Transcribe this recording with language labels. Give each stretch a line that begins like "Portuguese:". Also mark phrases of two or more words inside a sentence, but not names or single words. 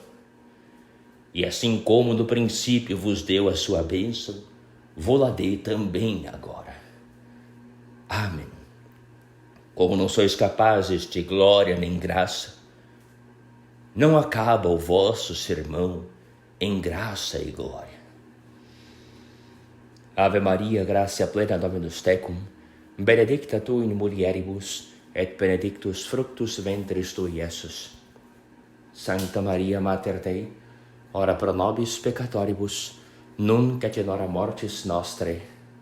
Portuguese: E assim como no princípio vos deu a sua bênção, vô-la dê também agora. Amém. Como não sois capazes de glória nem graça, não acaba o vosso sermão em graça e glória.
Latin: Ave Maria, gratia plena, Dominus tecum, benedicta tu in mulieribus, et benedictus fructus ventris tui, Iesus. Sancta Maria, Mater Dei, ora pro nobis peccatoribus, nunc et in hora mortis nostrae.